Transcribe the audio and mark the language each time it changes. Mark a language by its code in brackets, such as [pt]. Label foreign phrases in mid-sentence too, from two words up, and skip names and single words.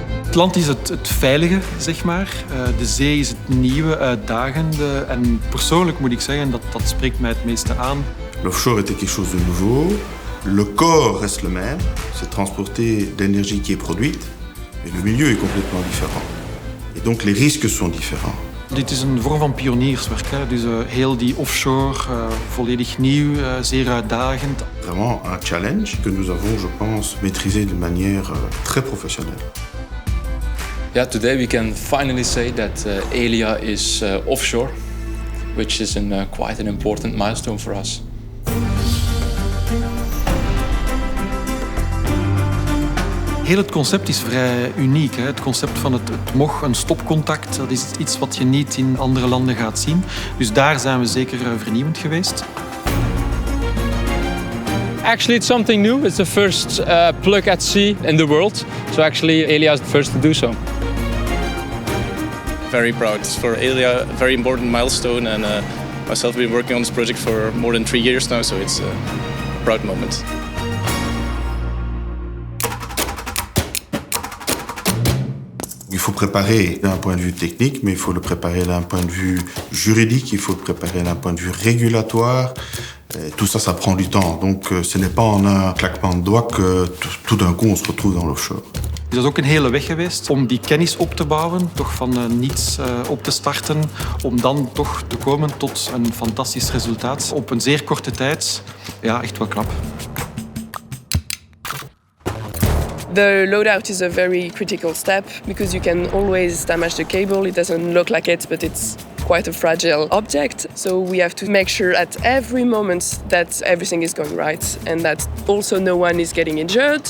[nl] Het land is het veilige, zeg maar. De zee is het nieuwe, uitdagende. En persoonlijk moet ik zeggen, dat spreekt mij het meeste aan. [fr] L'offshore était quelque chose de nouveau. Le corps reste le même. C'est transporter de l'énergie qui est produite. Mais le milieu est complètement différent. Et donc les risques sont différents. [nl] Dit is een vorm van pionierswerk. Hè. Dus heel die offshore, volledig nieuw, zeer uitdagend. [fr] Vraiment un challenge que nous avons, je pense, maîtrisé de manière très professionnelle. [en] Yeah, today we can finally say that Elia is offshore, which is quite an important milestone for us. [nl] Heel het concept is vrij uniek. Hè. Het concept van het MOG, een stopcontact, dat is iets wat je niet in andere landen gaat zien. Dus daar zijn we zeker vernieuwend geweest. [en] Actually, it's something new. It's the first plug at sea in the world. So actually, Elia is the first to do so. Very proud. It's for Elia a very important milestone, and myself have been working on this project for more than 3 years now, so it's a proud moment. [fr] Il faut préparer d'un point de vue technique, mais il faut le préparer d'un point de vue juridique, il faut le préparer d'un point de vue régulatoire. Et tout ça, ça prend du temps. Donc ce n'est pas en un claquement de doigts que tout d'un coup on se retrouve dans l'offshore. [nl] Dus dat is ook een hele weg geweest om die kennis op te bouwen, toch van niets op te starten, om dan toch te komen tot een fantastisch resultaat op een zeer korte tijd. Ja, echt wel knap. [en] The loadout is a very critical step because you can always damage the cable. It doesn't look like it, but it's quite a fragile object. So we have to make sure at every moment that everything is going right and that also no one is getting injured.